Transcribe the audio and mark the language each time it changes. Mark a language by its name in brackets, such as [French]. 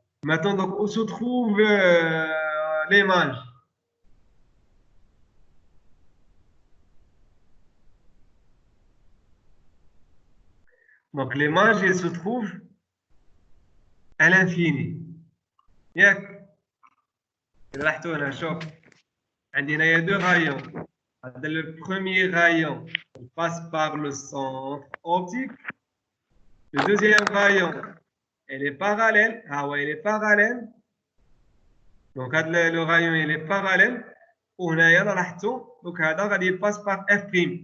[French] Maintenant, donc, où se trouve l'image? Donc, l'image, elle se trouve à l'infini. [Arabic] ياك لاحظتوا هنا شوف عندنا [French] deux rayons. Le premier rayon passe par le centre optique. Le deuxième rayon, elle est parallèle. Elle est parallèle. Donc, le rayon, il est parallèle. Donc, il passe par F'.